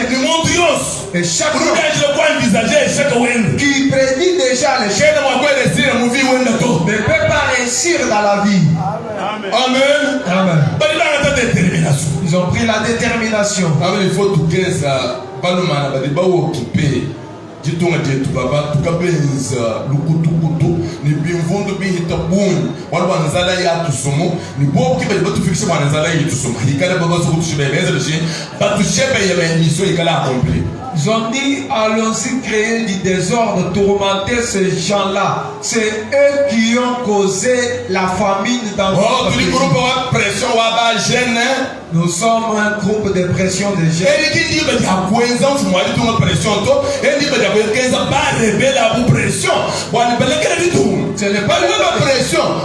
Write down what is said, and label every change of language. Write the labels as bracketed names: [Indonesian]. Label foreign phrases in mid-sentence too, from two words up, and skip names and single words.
[French] Et chaque fois qui prédit déjà l'échec ne peut pas réussir dans la vie. Amen. Amen. Ils ont pris la détermination. Il faut tout ça. [Luba-Lulua] Balumana bali bawo kipe jitunga jetu baba tukabenza lukutukutu ni bimvundo bihita bun walwanzala ya tusumu ni bobu kibe batufikisha mwanzala ya tusumu ikala baba sokutushibeza bishi batushebe ya mission ikala accompli. [French] Ils ont dit, allons-y créer du désordre, tourmenter ces gens-là. C'est eux qui ont causé la famine dans notre pays. Nous sommes un groupe de pression de jeunes. Ce n'est pas la pression.